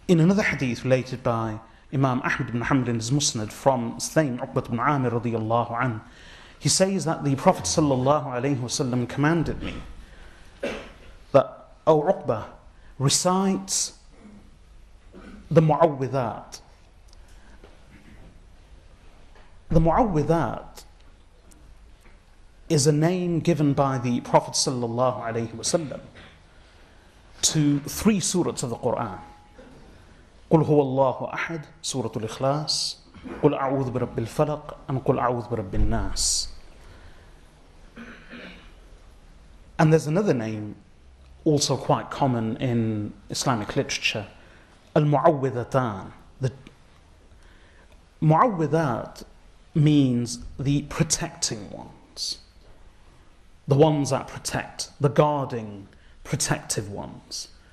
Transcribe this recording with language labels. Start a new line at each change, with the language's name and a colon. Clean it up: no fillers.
English: In another hadith related by Imam Ahmad ibn Hanbal in his Musnad from same Uqbat ibn Amir radiyallahu anhu, he says that the Prophet sallallahu alaihi wasallam commanded me that, O Uqbah, recite the Mu'awwidhat. The Mu'awwidhat is a name given by the Prophet sallallahu alaihi wasallam to three surahs of the Quran.
Arabic: قُلْ هُوَ اللَّهُ أَحَدٌ Surah Al-Ikhlas, قُلْ أَعُوذُ بِرَبِّ الْفَلَقِ
English: and
Arabic: قُلْ أَعُوذُ بِرَبِّ النَّاسِ.
English: And there's another name also quite common in Islamic literature, Al-Mu'awwidhatan. The Mu'awwidhat means the protecting ones, the ones that protect, the guarding, protective ones.